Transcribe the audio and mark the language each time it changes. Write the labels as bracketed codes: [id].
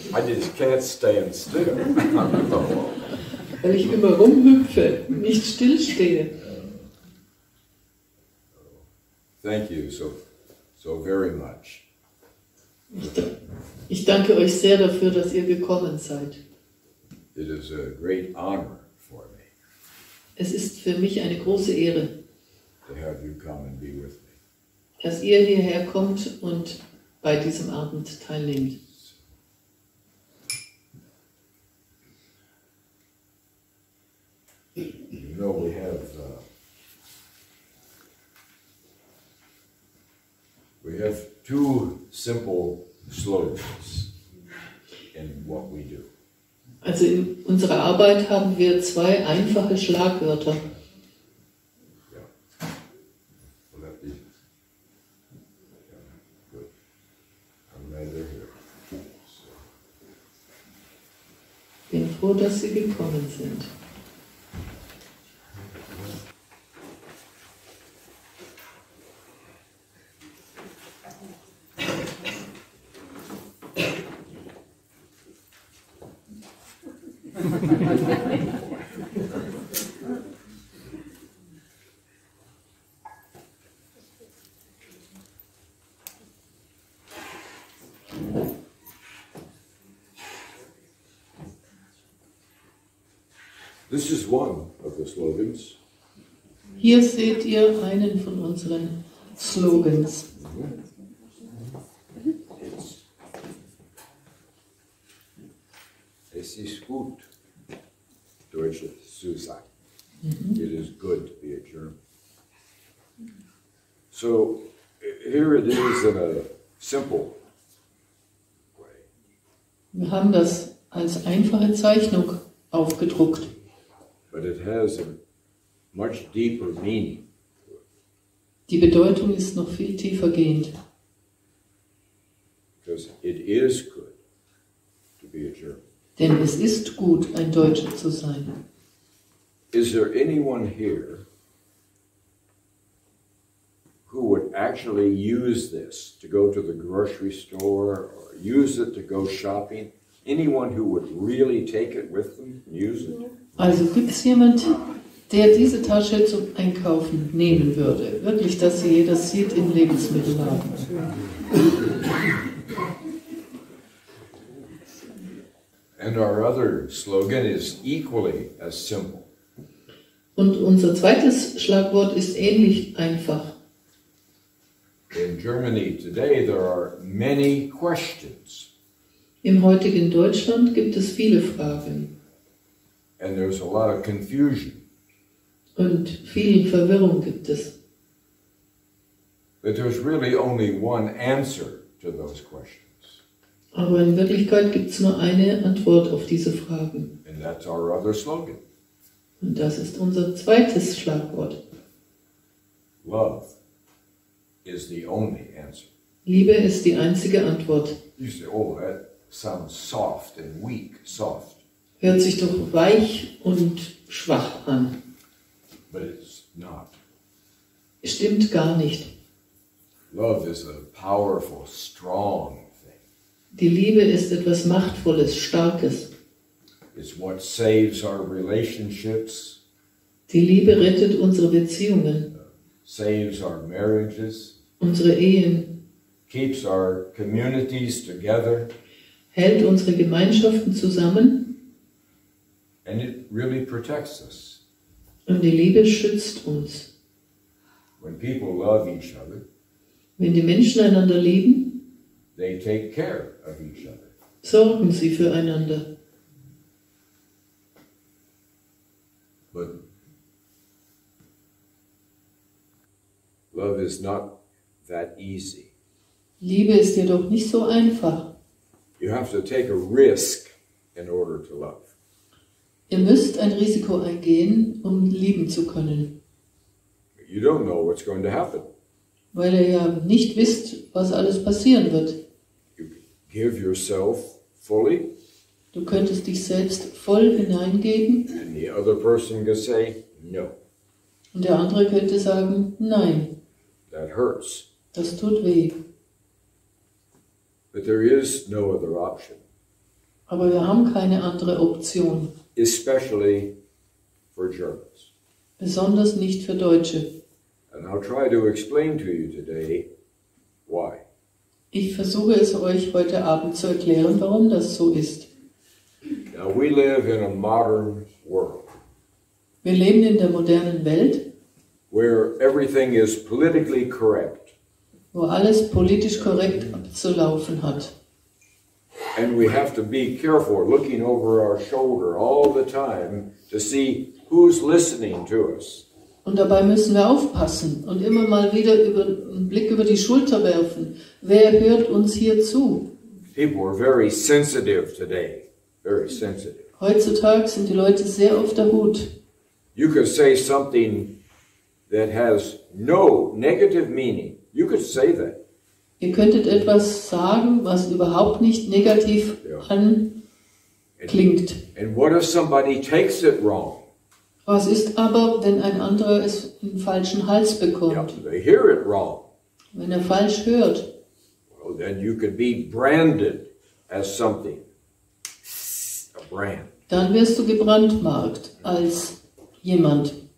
[en] I just can't stand still. [de] Weil ich immer rumhüpfe, nicht stillstehe. [en] Thank you so very much. [de] Ich danke euch sehr dafür, dass ihr gekommen seid. [en] It is a great honor for me. [de] Es ist für mich eine große Ehre, [en] to have you come and be with me. [de] dass ihr hierher kommt und bei diesem Abend teilnehmt. [en] You know, we have two simple slogans in what we do. [de] Also in unserer Arbeit haben wir zwei einfache Schlagwörter. [en] Yeah. Will that be? Yeah, good. I'm glad they're here. So. [de] Bin froh, dass Sie gekommen sind. [en] This is one of the slogans. [de] Hier seht ihr einen von unseren Slogans. Es ist gut, Deutsche zu sein. [en] It is good to be a German. So here it is in a simple way. [de] Wir haben das als einfache Zeichnung aufgedruckt. [en] But it has a much deeper meaning. [de] Die Bedeutung ist noch viel tiefer gehend. [en] Because it is good to be a German. [de] Denn es ist gut, ein Deutscher zu sein. [en] Is there anyone here who would actually use this to go to the grocery store or use it to go shopping? Anyone who would really take it with them and use it? [de] Also gibt es jemand, der diese Tasche zum Einkaufen nehmen würde? Wirklich, dass sie jeder sieht im Lebensmittelladen. [en] And our other slogan is equally as simple. [de] Und unser zweites Schlagwort ist ähnlich einfach. [en] In Germany today there are many questions. [de] Im heutigen Deutschland gibt es viele Fragen. [en] And there's a lot of confusion. [de] Und viel Verwirrung gibt es. [en] But there's really only one answer to those questions. [de] Aber in Wirklichkeit gibt es nur eine Antwort auf diese Fragen. [en] And that's our other slogan. [de] Und das ist unser zweites Schlagwort. [en] Love is the only answer. [de] Liebe ist die einzige Antwort. [en] You say, oh, that sounds soft and weak, soft. [de] Hört sich doch weich und schwach an. [en] But it's not. [de] Stimmt gar nicht. [en] Love is a powerful, strong thing. [de] Die Liebe ist etwas Machtvolles, Starkes. [en] It's what saves our relationships, [de] Die Liebe rettet unsere Beziehungen, [en] saves our marriages, [de] unsere Ehen, [en] keeps our communities together, [de] hält unsere Gemeinschaften zusammen [en] and it really protects us. [de] und die Liebe schützt uns. [en] When people love each other, [de] Wenn die Menschen einander lieben, [en] they take care of each other. [de] sorgen sie füreinander. [en] But love is not that easy. [de] Liebe ist jedoch nicht so einfach. [en] You have to take a risk in order to love. [de] Ihr müsst ein Risiko eingehen, um lieben zu können, [en] You don't know what's going to happen. [de] weil ihr ja nicht wisst, was alles passieren wird. [en] You give yourself fully, [de] Du könntest dich selbst voll hineingeben [en] and the other person can say, no, [de] und der andere könnte sagen, nein, [en] that hurts. [de] das tut weh. [en] But there is no other option, [de] Aber wir haben keine andere Option, [en] especially for Germans. [de] besonders nicht für Deutsche. [en] And I'll try to explain to you today why. [de] Ich versuche es euch heute Abend zu erklären, warum das so ist. [en] Now, we live in a modern world [de] Wir leben in der modernen Welt, [en] where everything is politically correct. [de] wo alles politisch korrekt abzulaufen hat. [en] And we have to be careful looking over our shoulder all the time to see who's listening to us. [de] Und dabei müssen wir aufpassen und immer mal wieder einen Blick über die Schulter werfen. Wer hört uns hier zu? [en] People are very sensitive today, very sensitive. [de] Heutzutage sind die Leute sehr auf der Hut. [en] You could say something that has no negative meaning. You could say that. [de] Ihr könntet etwas sagen, was überhaupt nicht negativ anklingt. [en] And what if somebody takes it wrong? [de] Was ist aber, wenn ein anderer es in den falschen Hals bekommt? [en] Yeah, they hear it wrong. [de] Wenn er falsch hört, [en] Well, then you could be branded as something. A brand. [de] dann wirst du gebrandmarkt als jemand.